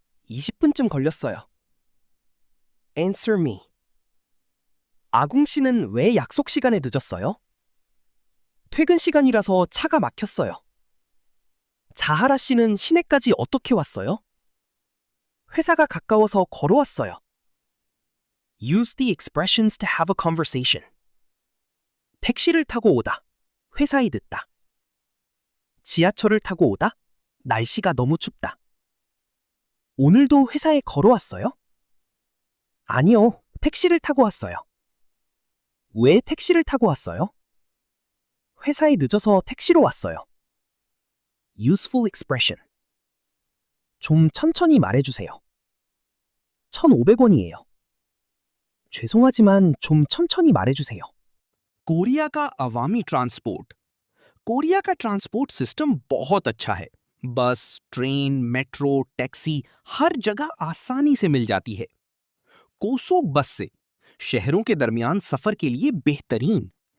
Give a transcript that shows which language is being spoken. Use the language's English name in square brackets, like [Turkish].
[Korean] 20분쯤 걸렸어요. [English] Answer me. [Korean] 아궁 씨는 왜 약속 시간에 늦었어요? 퇴근 시간이라서 차가 막혔어요. 자하라 씨는 시내까지 어떻게 왔어요? 회사가 가까워서 걸어왔어요. [English] Use the expressions to have a conversation. [Korean] 택시를 타고 오다. 회사에 늦다. 지하철을 타고 오다. 날씨가 너무 춥다. 오늘도 회사에 걸어왔어요? 아니요, 택시를 타고 왔어요. 왜 택시를 타고 왔어요? 회사에 늦어서 택시로 왔어요. [English] Useful expression. [Korean] 좀 천천히 말해주세요. 1,500원이에요. 죄송하지만 좀 천천히 말해주세요. [Hindi] Korea का अवामी transport. Korea का transport system बहुत अच्छा है. बस, ट्रेन, मेट्रो, टैक्सी हर जगह आसानी से मिल जाती है. कोसोक बस से शहरों के दरमियान सफर के लिए बेहतरीन.